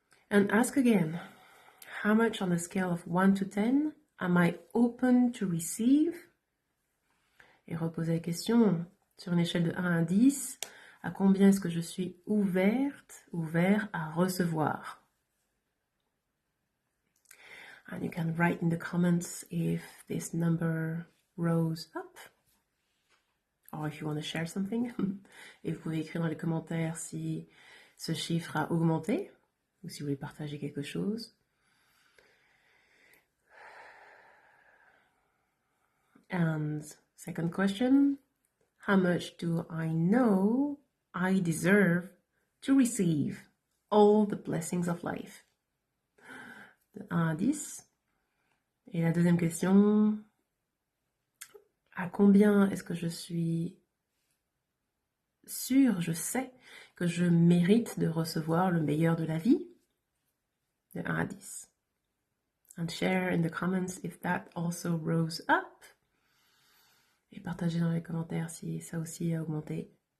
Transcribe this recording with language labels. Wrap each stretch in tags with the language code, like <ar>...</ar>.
<en>And ask again, how much on a scale of 1 to 10 am I open to receive?</en> <fr>Et reposez la question sur une échelle de 1 à 10. À combien est-ce que je suis ouvert à recevoir?</fr> <en>And you can write in the comments if this number rose up. Or if you want to share something.</en> <fr>Et vous pouvez écrire dans les commentaires si ce chiffre a augmenté ou si vous voulez partager quelque chose.</fr> <en>And second question, how much do I know I deserve to receive all the blessings of life?</en> <fr>De 1 à 10. Et la deuxième question, à combien est-ce que je suis sûre, je sais que je mérite de recevoir le meilleur de la vie? De 1 à 10.</fr> <en>And share in the comments if that also rose up.</en> <fr>Et partagez dans les commentaires si ça aussi a augmenté.</fr>